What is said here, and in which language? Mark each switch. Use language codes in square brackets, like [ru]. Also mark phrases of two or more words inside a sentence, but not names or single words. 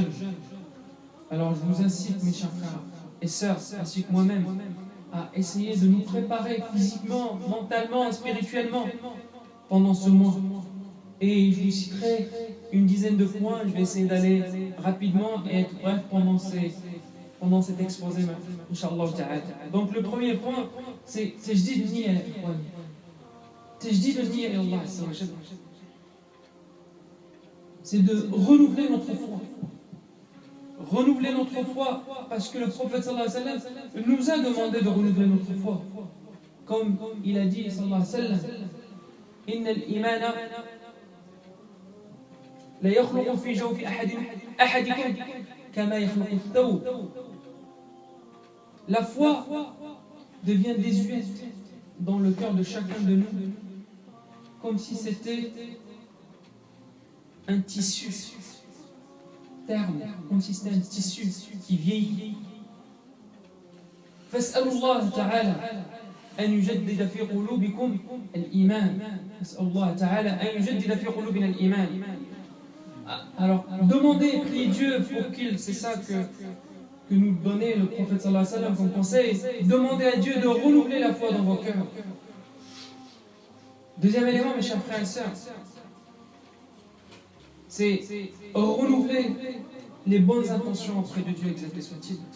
[fr] Alors je vous incite, mes chers frères et sœurs, ainsi que moi-même, à essayer de nous préparer physiquement, mentalement, spirituellement pendant ce mois. Et je vous citerai une dizaine de points, je vais essayer d'aller rapidement et être bref pendant cet exposé, [ar] إن شاء الله تعالى. [fr] Donc le premier point, c'est [ar] تجديد النية تجديد النية الله, [fr] c'est de renouveler notre foi. Renouveler notre foi, parce que le prophète [ar] صلى الله عليه وسلم [fr] nous a demandé de renouveler notre foi. Comme il a dit [ar] صلى الله عليه وسلم إن الإيمان ليخلق في جوف أحدكم كما يخلق الثوب. [fr] La foi devient désuète dans le cœur de chacun de nous, comme si c'était un tissu terne, comme si c'était un tissu qui vieillit. [ar] فاسألوا الله تعالى أن يجدد في قلوبكم الإيمان. فاسألوا الله تعالى أن يجدد في قلوبنا الإيمان. [fr] Alors, demandez et priez Dieu pour qu'il, c'est ça que nous donnait le prophète [ar] صلى الله عليه وسلم [fr] comme conseil, demandez à Dieu de renouveler la foi dans vos cœurs. Deuxième élément, mes chers frères et sœurs, c'est renouveler les bonnes intentions auprès de Dieu, exalté soit-il.